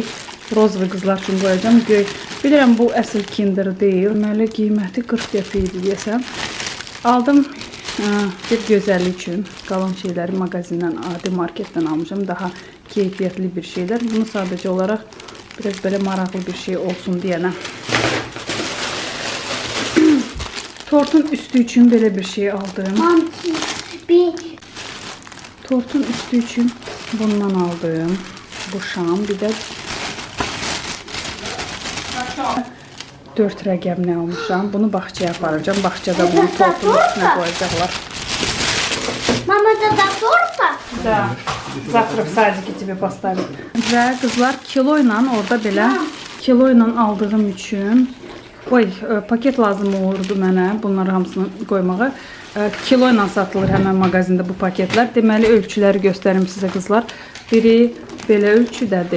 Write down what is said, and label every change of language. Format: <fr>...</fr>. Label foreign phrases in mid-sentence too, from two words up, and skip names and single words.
<az>Rozovı qızlar üçün qoyacağım. Göy. Bilirəm bu əsl kinder deyil. Deməli, qiyməti 40 qəpik idi deyəsəm. Aldım bir gözəllik üçün. Qalan şeyləri mağazindən, adi marketdən almışam. Daha keyfiyyətli bir şeylər. Bunu sadəcə olaraq biraz böyle maraqlı bir şey olsun diyene. Tortun üstü için böyle bir şey aldım. Tortun üstü için bundan aldım. Bu şam, bir de 4 rəqəm nə almışam. Bunu bağçaya aparacağım. Bağçada bunu tortun üstüne koyacaklar.</az> <ru>Mama, это до торта? Да. Завтра в садике тебе поставят.</ru> <az>Və qızlar kilo ilə orada belə kilo ilə aldığım üçün paket lazım olurdu mənə bunları hamısını qoymağa. Kilo ilə satılır həmən mağazində bu paketlər. Deməli ölçüləri göstərim sizə qızlar. Biri belə ölçüdədir.</az>